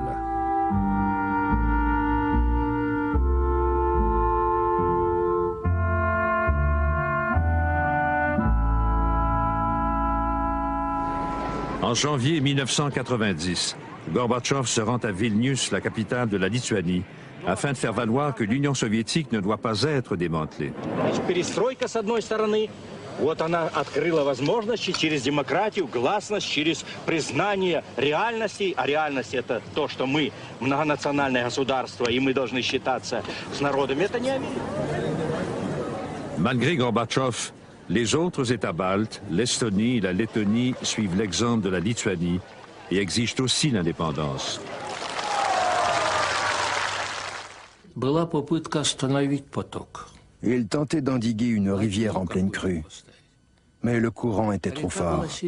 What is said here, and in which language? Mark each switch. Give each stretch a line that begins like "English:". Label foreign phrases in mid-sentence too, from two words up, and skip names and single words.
French: En janvier 1990, Gorbatchev se rend à Vilnius, la capitale de la Lituanie, afin de faire valoir que l'Union soviétique ne doit pas être démantelée.
Russian: Вот она открыла возможности через демократию, гласность, через признание реальностей. А реальность — это то, что мы многонациональное государство, и мы должны считаться с народами. Это не Америка.
French: Malgré Gorbatchev, les autres États baltes, l'Estonie et la Lettonie, suivent l'exemple de la Lituanie et exigent aussi l'indépendance. Il tentait d'endiguer une rivière en pleine crue, mais le courant était trop fort.